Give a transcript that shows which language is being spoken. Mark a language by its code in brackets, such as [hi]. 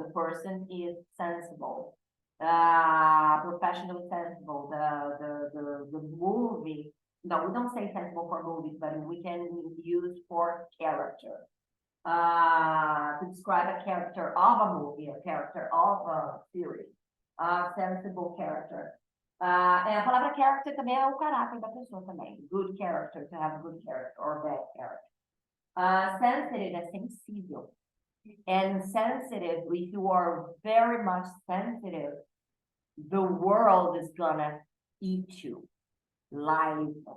[en] The person is sensible. Professional sensible. The movie. No, we don't say sensible for movies, but we can use for character. To describe a character of a movie, a character of a series. Sensible character. [pt] A palavra character também é o caráter da pessoa também. [en] Good character, to have good character or bad character. Sensitive [pt] é sensível. [en] And sensitive, if you are very much sensitive, the world is gonna eat you live.